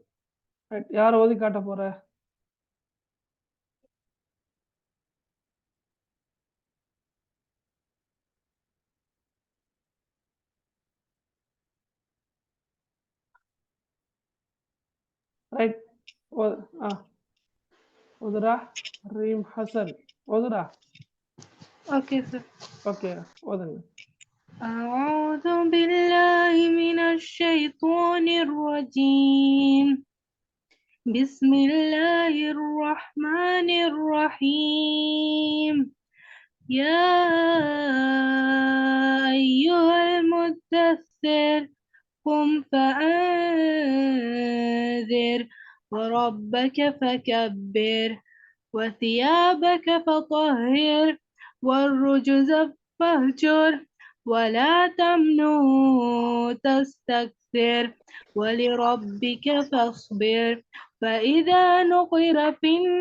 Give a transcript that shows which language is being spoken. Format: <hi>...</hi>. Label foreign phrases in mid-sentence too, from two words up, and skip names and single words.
<ta>ரைட், யார் ஓதி காட்ட போற? ரைட், ஓதுரா ரீம் ஹசன் ஓதுரா.</ta> <en>okay sir.</en> <ta>ஓகே, ஓதுங்க.</ta> <ar>أعوذ بالله من الشيطان الرجيم. بسم الله الرحمن الرحيم. يا أيها المدثر قم فأنذر وربك فكبر وثيابك فطهر والرجز فاهجر ولا تمنن تستكثر ولربك فاصبر فإذا نقر في</ar>